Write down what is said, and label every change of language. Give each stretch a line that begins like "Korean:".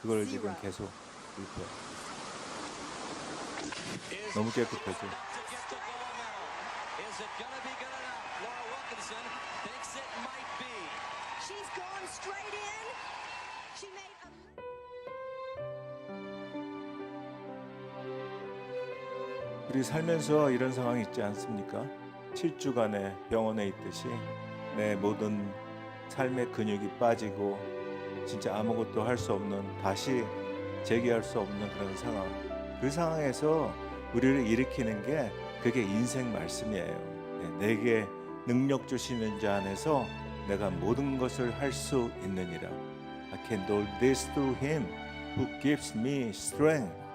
Korean: 그걸 지금 계속 읽고 너무 깨끗하죠.
English: Is it gonna be good enough? Laura Wilkinson thinks it might be. She's gone straight in. She made a
Korean: 우리 살면서 이런 상황이 있지 않습니까? 7주간의 병원에 있듯이 내 모든 삶의 근육이 빠지고 진짜 아무것도 할 수 없는, 다시 재기할 수 없는 그런 상황. 그 상황에서 우리를 일으키는 게 그게 인생 말씀이에요. 내게 능력 주시는 자 안에서 내가 모든 것을 할 수 있느니라.
English: I can do this through him who gives me strength.